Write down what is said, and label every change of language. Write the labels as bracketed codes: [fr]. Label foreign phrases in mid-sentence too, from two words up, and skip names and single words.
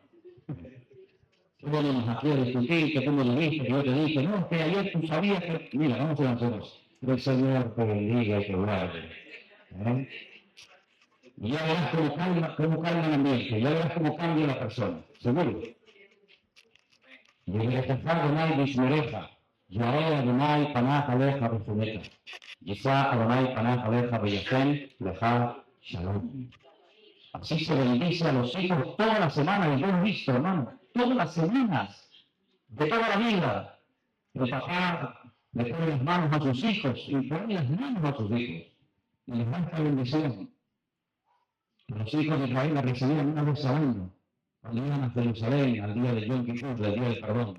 [es] Venimos aquí a discutir, que tú me lo dijiste, que yo te dije, no, que ayer tú sabías que... Mira, vamos a lanzarnos. Que el Señor te bendiga y te guarde. Y ya verás cómo cambia el ambiente, ya verás cómo cambia la persona, seguro. [he] ויחפר אדוני וישמרך, יראה אדוני פניו עליך וחונך, יישא אדוני פניו עליך ויתן לך shalom. [es] Así se bendice a los hijos toda la semana, y yo lo he visto, hermano, todas las semanas, de toda la vida. El papá le pone las manos a sus hijos y pone las manos a sus hijos y les da esta bendición. Los hijos de Israel la recibían una vez al año, cuando iban a Jerusalén, al día de Yom Kippur, del día del perdón.